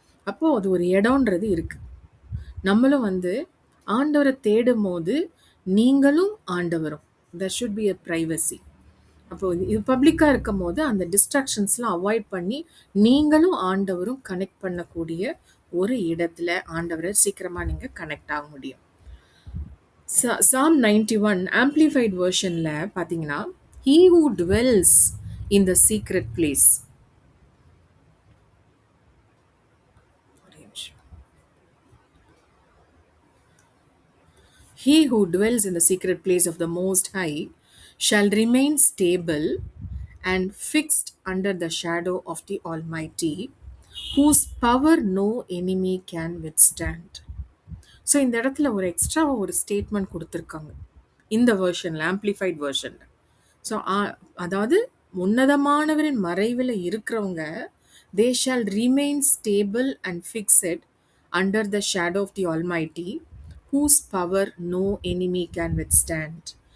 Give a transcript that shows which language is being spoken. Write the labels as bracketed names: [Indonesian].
[Tamil] அப்போது அது ஒரு இடம்ன்றது இருக்குது. நம்மளும் வந்து ஆண்டவரை தேடும் போது நீங்களும் ஆண்டவரும், [English] there should be a privacy. [Tamil] அப்போது இது பப்ளிக்காக இருக்கும் போது அந்த டிஸ்ட்ராக்ஷன்ஸ்லாம் அவாய்ட் பண்ணி நீங்களும் ஆண்டவரும் கனெக்ட் பண்ணக்கூடிய ஒரு இடத்துல ஆண்டவரை சீக்கிரமாக நீங்கள் கனெக்ட் ஆக முடியும். [English] Psalm 91 [Tamil] ஆம்பிளிஃபைட் வெர்ஷனில் பார்த்தீங்கன்னா, [English] he who dwells in the secret place. He who dwells in the secret place of the Most High shall remain stable and fixed under the shadow of the Almighty, whose power no enemy can withstand. [Tamil] So இந்த இடத்துல ஒரு எக்ஸ்ட்ராவா ஒரு statement கொடுத்துருக்காங்க இந்த வெர்ஷனில், amplified வெர்ஷனில். So அதாவது உன்னதமானவரின் மறைவில் இருக்கிறவங்க, [English] They shall remain stable and fixed under the shadow of the almighty, whose power no enemy can withstand.